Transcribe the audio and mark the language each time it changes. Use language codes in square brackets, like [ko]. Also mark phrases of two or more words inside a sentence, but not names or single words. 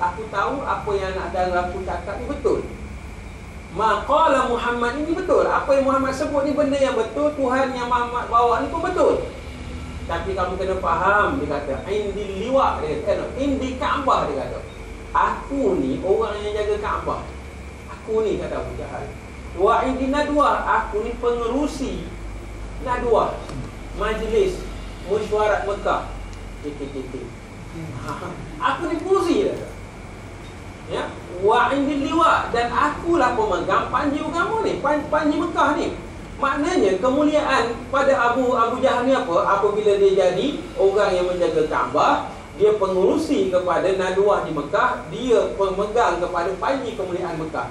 [ms] Aku tahu apa yang anak dara aku cakap ni betul. Maqala Muhammad ini betul. Apa yang Muhammad sebut ni benda yang betul. Tuhan yang Muhammad bawa ni pun betul. Tapi kamu kena faham, dia kata, [ar] عندي لواء, [ms] dia kata, [ar] عندي الكعبة, [ms] dia kata. Aku ni orang yang jaga Kaabah. Aku ni, kata Abu Jahal. [ar] وعندي ندوة, [ms] aku ni pengerusi nadwah, majlis mesyuarat Mekah. Aku ni pengerusi, dia kata. [ar] يا، وعندي لواء, [ms] dan akulah pemegang panji agama ni, panji Mekah ni. Maknanya kemuliaan pada Abu Jahal ni apa? Apabila dia jadi orang yang menjaga Kaabah, dia pengurusi kepada nadwah di Mekah, dia pemegang kepada panji kemuliaan Mekah.